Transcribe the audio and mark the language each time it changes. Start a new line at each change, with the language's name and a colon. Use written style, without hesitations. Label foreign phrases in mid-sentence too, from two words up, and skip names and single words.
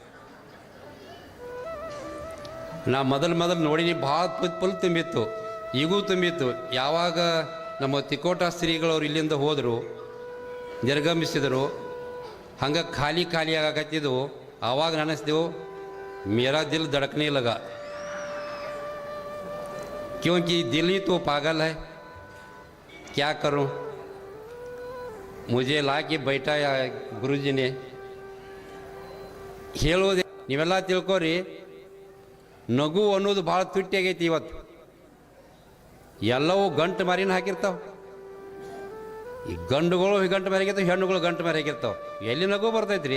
Kannada: ನಾ ಮೊದಲು ನೋಡಿನಿ, ಭಾಳ ಫುಲ್ ತುಂಬಿತ್ತು, ಈಗೂ ತುಂಬಿತ್ತು. ಯಾವಾಗ ನಮ್ಮ ತಿಕೋಟ ಶ್ರೀಗಳವ್ರು ಇಲ್ಲಿಂದ ಹೋದರು, ನಿರ್ಗಮಿಸಿದರು, ಹಂಗೆ ಖಾಲಿ ಆಗಕತ್ತಿದ್ದವು. ಆವಾಗ ನೆನೆಸ್ದೆವು,
Hindi: मेरा दिल धड़कने लगा, क्योंकि दिल ही तो पागल है, क्या करूं. मुझे ला के बैठाया गुरुजी ने.
Kannada: ಹೇಳೋದು ನೀವೆಲ್ಲ ತಿಳ್ಕೊರಿ, ನಗು ಅನ್ನೋದು ಭಾಳ ತುಟ್ಟಿ ಆಗೈತಿ. ಇವತ್ತು ಎಲ್ಲವೂ ಗಂಟು ಮಾರಿನ ಹಾಕಿರ್ತಾವೆ. ಈ ಗಂಡುಗಳು ಗಂಟು ಮಾರಿಗಿರ್ತಾವೆ, ಹೆಣ್ಣುಗಳು ಗಂಟು ಮಾರಿಗಿರ್ತಾವೆ. ಎಲ್ಲಿ ನಗು ಬರ್ತೈತ್ರಿ?